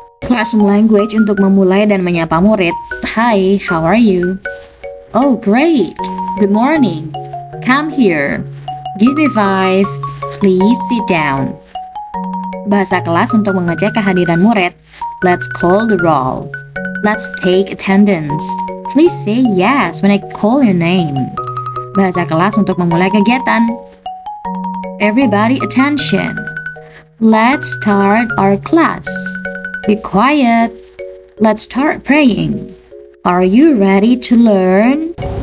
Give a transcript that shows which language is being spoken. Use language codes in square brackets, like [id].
[en] Classroom language [id] untuk memulai dan menyapa murid. [en] Hi, how are you? Oh, great. Good morning. Come here. Give me 5. Please sit down. [id] Bahasa kelas untuk mengecek kehadiran murid. [en] Let's call the roll. Let's take attendance. Please say yes when I call your name. [id] Bahasa kelas untuk memulai kegiatan. [en] Everybody attention. Let's start our class. Be quiet. Let's start praying. Are you ready to learn?